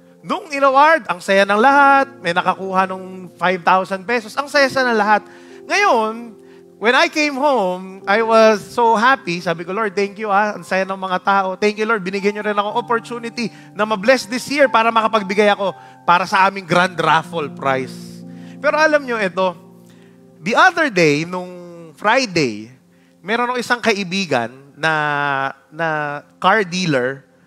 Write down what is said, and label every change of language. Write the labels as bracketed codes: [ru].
[tl] Nung in-award, ang saya ng lahat, may nakakuha ng 5,000 pesos, ang saya ng lahat. [en] Ngayon, when I came home, I was so happy. [tl] Sabi ko, Lord, thank you ang saya ng mga tao. Thank you, Lord, binigyan nyo rin ako opportunity na ma-bless this year para makapagbigay ako para sa aming grand raffle prize. Pero alam nyo, ito, the other day, nung Friday, meron akong isang kaibigan na car dealer.